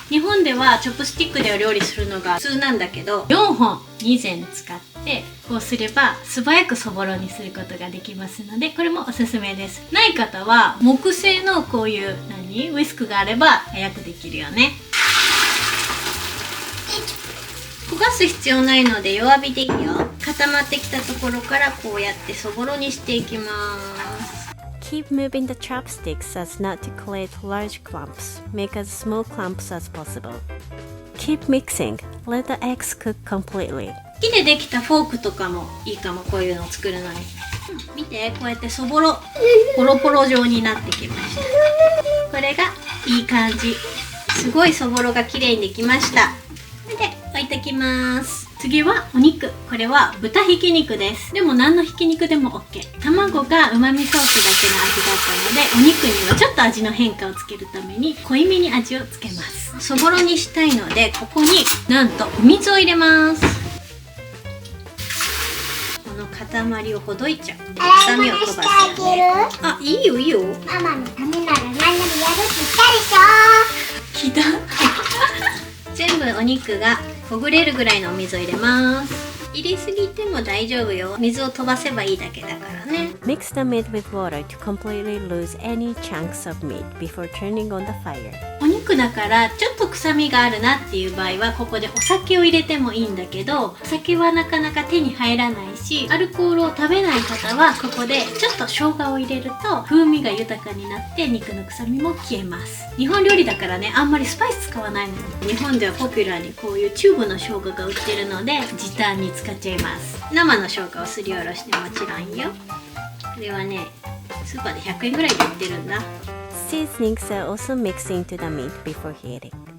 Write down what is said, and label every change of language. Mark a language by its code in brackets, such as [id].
[ja] 日本ではチョップスティックでお料理するのが普通なんだけど、4本2膳使ってこうすれば素早くそぼろにすることができますので、これもおすすめです。ない方は木製のこういうウィスクがあれば早くできるよね。焦がす必要ないので弱火でいいよ。固まってきたところからこうやってそぼろにしていきます。 [en] Keep moving the chopsticks as not to create large clumps. Make as small clumps as possible. Keep mixing. Let the eggs cook completely. [ja] 木でできたフォークとかもいいかも、こういうのを作るのに。見て、こうやってそぼろポロポロ状になってきました。これがいい感じ。すごいそぼろが綺麗にできました。で置いときます。次はお肉。これは豚ひき肉です。でも何のひき肉でも OK。卵がうまみソースだけの味だったので、お肉にはちょっと味の変化をつけるために濃いめに味をつけます。そぼろにしたいので、ここになんとお水を入れます。この塊をほどいちゃう。臭みを飛ばすよね。あ、いいよいいよ。ママのためなら何でもやるって言ったでしょ。聞いた全部お肉がほぐれるぐらいのお水を入れます。入れすぎても大丈夫よ。水を飛ばせばいいだけだからね。 [en] Mix the meat with water to completely lose any chunks of meat before turning on the fire. [ja] お肉だからちょっと臭みがあるなっていう場合はここでお酒を入れてもいいんだけど、お酒はなかなか手に入らないし、アルコールを食べない方はここでちょっと生姜を入れると風味が豊かになって肉の臭みも消えます。日本料理だからね、あんまりスパイス使わないのよ。日本ではポピュラーにこういうチューブの生姜が売ってるので時短に使っちゃいます。生の生姜をすりおろしてもちろんよ。これはね、スーパーで100円ぐらいで売ってるんだ。 [en] Seasonings are also mixed into the meat before heating.